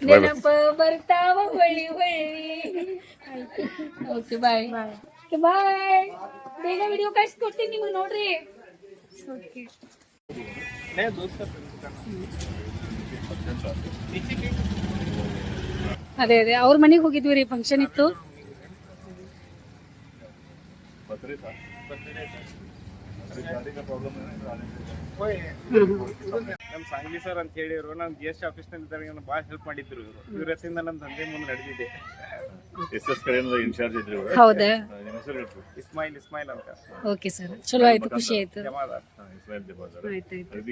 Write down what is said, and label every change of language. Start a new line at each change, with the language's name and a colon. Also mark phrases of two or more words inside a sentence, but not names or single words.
Kannada: ನೆನಪ ಬರ್ತಾವ ಹೊಳಿ ಹೊಳಿ.
English: okay bye bye.
Kannada: ಬೇಗ ವಿಡಿಯೋ ಕಳ್ಸಿಕೊಡ್ತೀನಿ ನಿಮ್ಗೆ, ನೋಡ್ರಿ. ಅದೇ ಅವ್ರ ಮನೆಗೆ ಹೋಗಿದ್ವಿ ರೀ, ಫಂಕ್ಷನ್ ಇತ್ತು.
Hindi: गाड़ी का प्रॉब्लम है ना,
Kannada: ನಮ್ ಸಾಂಗ್ಲಿ ಸರ್ ಅಂತ ಹೇಳಿದ್ರು ನಮ್ GST ಆಫೀಸ್ ನಲ್ಲಿ ಇದ್ದಾಗ ಭಾಳ ಹೆಲ್ಪ್ ಮಾಡಿದ್ರು ಇವ್ರ ಹತ್ತಿಂದ ನಮ್ ದಂಧೆ ಮುಂದೆ ನಡೆದಿದೆ. SS ಕಡೆಯಿಂದ ಇನ್ಚಾರ್ಜ್ ಇದ್ರಿ ಇವ್ರು. ಹೌದಾ? ನಿಮ್ಮ ಹೆಸರು ಹೇಳ್ರಿ. ಇಸ್ಮಾಯಿಲ್ ಅಂತ
English: okay sir,
Kannada: ಚಲೋ ಆಯ್ತು, ಖುಷಿ ಆಯ್ತು. ಜಮಾದಾರ್. ಇಸ್ಮಾಯಿಲ್ ಜಮಾದಾರ್. ಆಯ್ತಾಯ್ತು.